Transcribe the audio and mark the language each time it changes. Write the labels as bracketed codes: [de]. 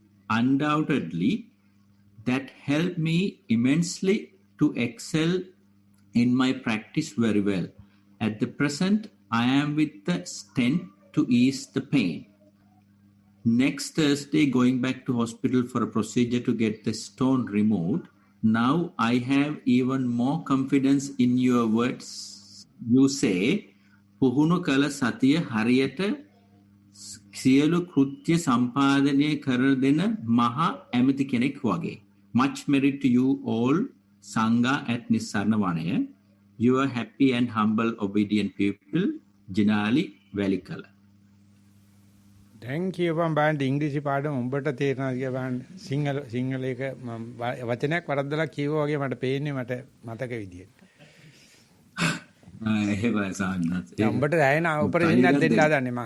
[en] Undoubtedly, that helped me immensely to excel in my practice very well. At the present, I am with the stent to ease the pain. Next Thursday, going back to hospital for a procedure to get the stone removed. Now I have even more confidence in your words. You say, [si] පුහුණු කළ සතිය හරියට සියලු කෘත්‍ය සම්පාදනය කර දෙන මහා ඇමති කෙනෙක් වගේ. [en] Much merit to you all, Sangha at Nissarana Vanaya. You are happy and humble, obedient people. Jinali Velikala. Thank you for band [si] ඉංග්‍රීසි පාඩම උඹට තේරෙනවා කියලා බලන්න. සිංහල එක වචනයක් වරද්දලා කියවුවා වගේ මට පේන්නේ මට මතක විදියට. එහෙමයි සාන්නත්. උඹට දැනෙන උපරිමයක් දෙන්න හදන්නේ මම.